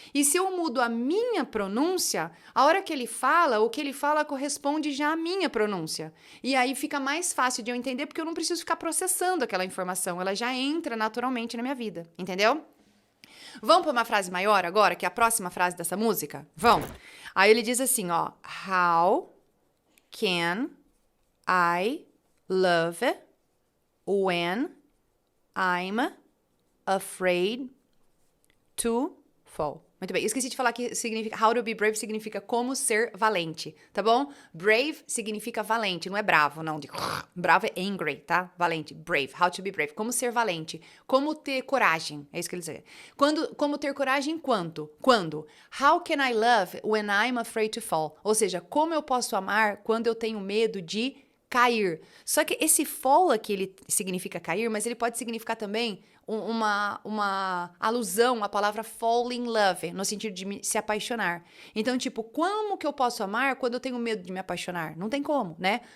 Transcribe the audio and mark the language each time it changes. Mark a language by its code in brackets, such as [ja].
[pt] E se eu mudo a minha pronúncia, a hora que ele fala, o que ele fala corresponde já à minha pronúncia. E aí fica mais fácil de eu entender, porque eu não preciso ficar processando aquela informação. Ela já entra naturalmente na minha vida, entendeu? Vamos para uma frase maior agora, que é a próxima frase dessa música? Vamos. Aí ele diz assim, ó. [en] How can I love when I'm afraid to fall. [pt] Muito bem, eu esqueci de falar que significa, [en] how to be brave [pt] significa como ser valente, tá bom? Brave significa valente, não é bravo, não, de bravo é angry, tá? Valente, brave, [en] how to be brave, [pt] como ser valente, como ter coragem, é isso que ele diz. Como ter coragem quando? [en] How can I love when I'm afraid to fall? [pt] Ou seja, como eu posso amar quando eu tenho medo de cair. Só que esse fall aqui, ele significa cair, mas ele pode significar também uma alusão à palavra [en] fall in love, [pt] no sentido de se apaixonar. Então, tipo, como que eu posso amar quando eu tenho medo de me apaixonar? Não tem como, né?